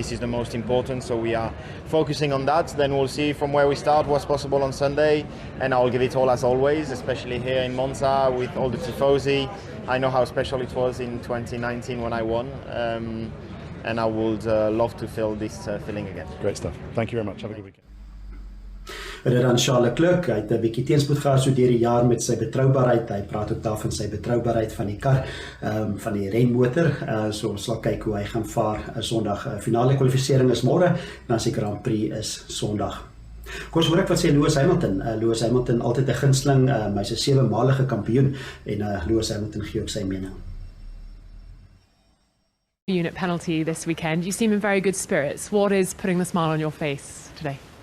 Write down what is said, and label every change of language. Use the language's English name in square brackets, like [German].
[English] This is the most important, so we are focusing on that. Then we'll see from where we start what's possible on Sunday, and I'll give it all as always, especially here in Monza with all the tifosi. I know how special it was in 2019 when I won, and I would love to feel this feeling again. Great stuff. Thank you very much. Have a good weekend. [Afrikaans] Dit dan Charles Leclerc, hy het 'n bietjie teenspoed gehad so deur die jaar met sy betroubaarheid. Hy praat ook daarvan sy betroubaarheid van die kar, van die renmotor. So ons sal kyk hoe hy gaan vaar Sondag. Finale kwalifisering is môre, en dan se Grand Prix is Sondag. Kom ons hoor ek wat sê Lewis Hamilton. Lewis Hamilton altyd 'n gunsteling, hy's 'n 7-malige kampioen en Lewis Hamilton gee ook sy mening. [English] Unit penalty this weekend. You seem in very good spirits. What is putting the smile on your face today?